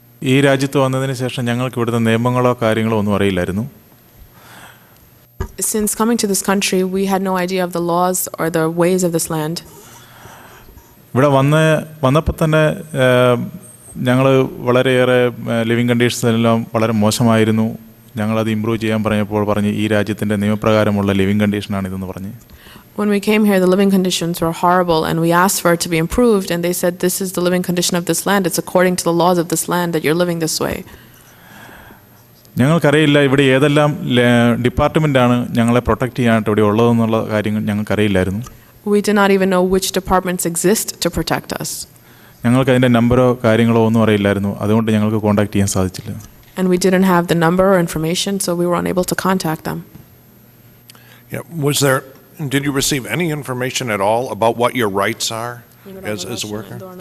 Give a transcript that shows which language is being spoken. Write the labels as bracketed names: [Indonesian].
[Malayalam] ഈ രാജ്യത്ത് വന്നതിന് ശേഷം ഞങ്ങൾക്ക് ഇവിടുത്തെ നിയമങ്ങളോ കാര്യങ്ങളോ ഒന്നും അറിയില്ലായിരുന്നു. [English] Since coming to this country, we had no idea of the laws or the ways of this land. [Malayalam] ഇവിടെ വന്നപ്പോൾ തന്നെ ഞങ്ങൾ വളരെയേറെ ലിവിങ് കണ്ടീഷൻസ് വളരെ മോശമായിരുന്നു. ഞങ്ങളത് ഇമ്പ്രൂവ് ചെയ്യാൻ പറഞ്ഞ് ഈ രാജ്യത്തിൻ്റെ നിയമപ്രകാരമുള്ള ലിവിങ് കണ്ടീഷനാണിതെന്ന് പറഞ്ഞ്. [English] When we came here, the living conditions were horrible, and we asked for it to be improved, and they said, this is the living condition of this land. It's according to the laws of this land that you're living this way. [Malayalam] ഞങ്ങൾക്കറിയില്ല ഇവിടെ ഏതെല്ലാം ഡിപ്പാർട്ട്മെൻറ്റാണ് ഞങ്ങളെ protect ചെയ്യാനായിട്ട് ഇവിടെ ഉള്ളതെന്നുള്ള കാര്യങ്ങൾ ഞങ്ങൾക്കറിയില്ലായിരുന്നു. [English] We did not even know which departments exist to protect us. [Malayalam] ഞങ്ങൾക്ക് അതിൻ്റെ നമ്പറോ കാര്യങ്ങളോ ഒന്നും അറിയില്ലായിരുന്നു. അതുകൊണ്ട് ഞങ്ങൾക്ക് കോൺടാക്ട് ചെയ്യാൻ സാധിച്ചില്ല. [English] And we didn't have the number or information, so we were unable to contact them. Did you receive any information at all about what your rights are as a worker?